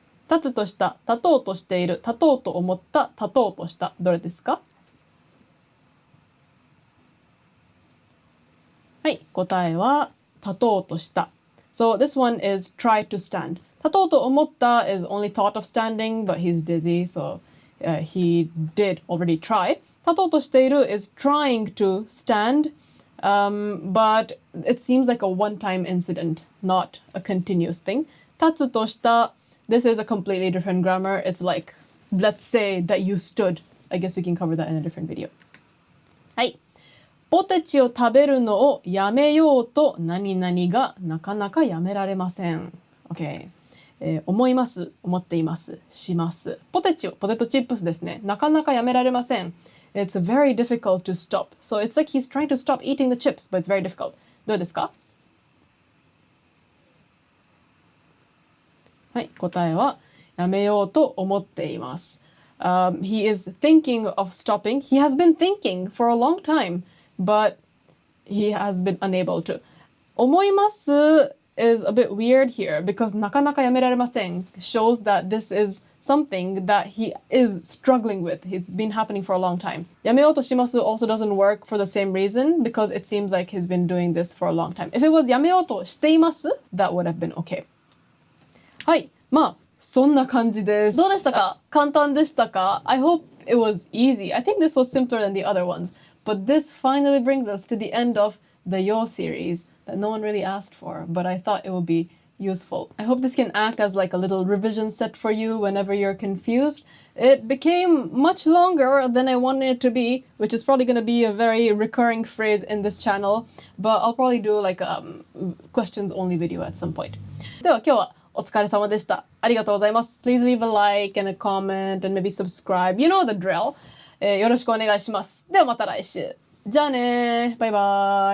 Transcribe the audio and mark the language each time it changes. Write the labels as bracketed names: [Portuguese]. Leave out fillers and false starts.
[Japanese] 立つとした、立とうとしている、立とうと思った、立とうとした。どれですか？はい、答えは立とうとした。 [English] So this one is try to stand. [Japanese] 立とうと思った [English] is only thought of standing, but he's dizzy, so he did already try. [Japanese] 立とうとしている [English] is trying to stand, but it seems like a one-time incident, not a continuous thing. [Japanese] 立つとした [English] This is a completely different grammar. It's like, let's say that you stood. I guess we can cover that in a different video. [Japanese] はい。ポテチを食べるのをやめようと何々がなかなかやめられません。 OK。 思います。思っています。します。ポテチを、ポテトチップスですね。なかなかやめられません。 [English] It's very difficult to stop. So it's like he's trying to stop eating the chips, but it's very difficult. [Japanese] どうですか？はい、答えはやめようと思っています。 [English] he is thinking of stopping. He has been thinking for a long time, but he has been unable to. [Japanese] 思います [English] is a bit weird here because [Japanese] なかなかやめられません [English] shows that this is something that he is struggling with. It's been happening for a long time. [Japanese] やめようとします [English] also doesn't work for the same reason because it seems like he's been doing this for a long time. If it was [Japanese] やめようとしています [English] that would have been okay. [Japanese] はい。まあ、そんな感じです。どうでしたか？簡単でしたか？ [English] I hope it was easy. I think this was simpler than the other ones. But this finally brings us to the end of the Yo series that no one really asked for, but I thought it would be useful. I hope this can act as like a little revision set for you whenever you're confused. It became much longer than I wanted it to be, which is probably going to be a very recurring phrase in this channel, but I'll probably do like a questions only video at some point. [Japanese] では今日はお疲れ様でした。ありがとうございます。 [English] Please leave a like and a comment and maybe subscribe. You know the drill. [Japanese] よろしくお願いします。ではまた来週。じゃあねー。バイバイ。